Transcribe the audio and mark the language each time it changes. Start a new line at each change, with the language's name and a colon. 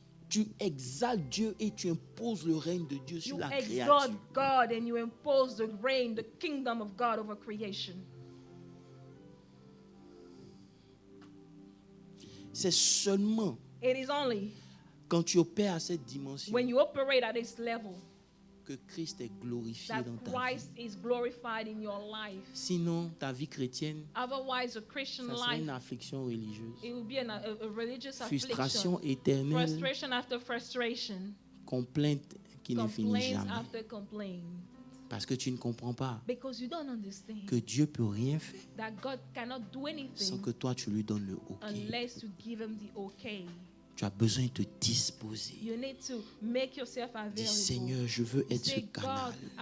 French: Tu exaltes Dieu et tu imposes le règne de Dieu sur la créature.
English: You exalt God and you impose the reign, the kingdom of God over creation.
French: C'est seulement quand tu opères à cette dimension
English: when you operate at this level
French: que Christ est glorifié dans ta
English: Christ
French: vie.
English: Is glorified in your life.
French: Sinon, ta vie chrétienne,
English: otherwise, a Christian
French: ça serait
English: life,
French: une affliction religieuse.
English: It will be a religious
French: Frustration
English: affliction.
French: éternelle.
English: Frustration after frustration.
French: Complainte qui ne finit jamais.
English: After complaint.
French: Parce que tu ne comprends pas
English: Because you don't understand
French: que Dieu peut rien faire
English: that God cannot do anything
French: sans que toi tu lui donnes le OK.
English: Unless you give him the okay.
French: Tu as besoin de te disposer.
English: You need to make yourself available.
French: Dis Seigneur, je veux être ce canal.